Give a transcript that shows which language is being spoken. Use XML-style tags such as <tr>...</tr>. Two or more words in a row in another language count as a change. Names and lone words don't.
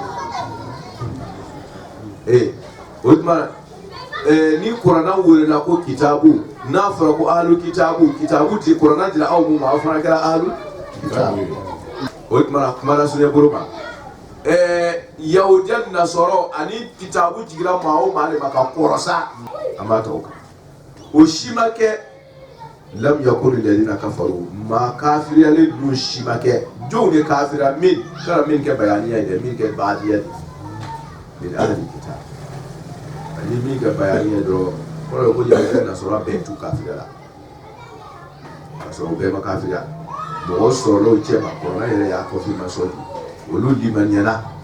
<bm>fi o tuma ni kuranɛ welela ko kitabu n'a fɔra ko</bm> <ar>أهل الكتاب</ar> <bm>kitabu ti kuranɛ dira aw mun ma aw fana kɛra</bm> <ar>أهل الكتاب</ar> <bm>o tuma kuma la sunya bolo ma yahudiya nasɔrɔ ani kitabu jigira maa o maa de ma ka kɔrɔsa an b'a tɔgɔ kan o si ma kɛ</bm> <ar>لم يكن الذين كفروا</ar> <bm>ma kafiriyalen dun si ma kɛ jɔnw de kafira min kana min kɛ bayaniya ye dɛ min kɛ baadiya ye min</bm> <ar>أهل الكتاب</ar> <bm>ani min kɛ bayaniya dɔrɔn kɔrɔ ye ko yahudiya nasɔrɔ bɛɛ t'u kafiriya la ka sɔrɔ o bɛɛ ma kafiriya mɔgɔ sɔrɔla o cɛ ma kɔrɔna yɛrɛ y'a confirmation di olu limaniyana</bm>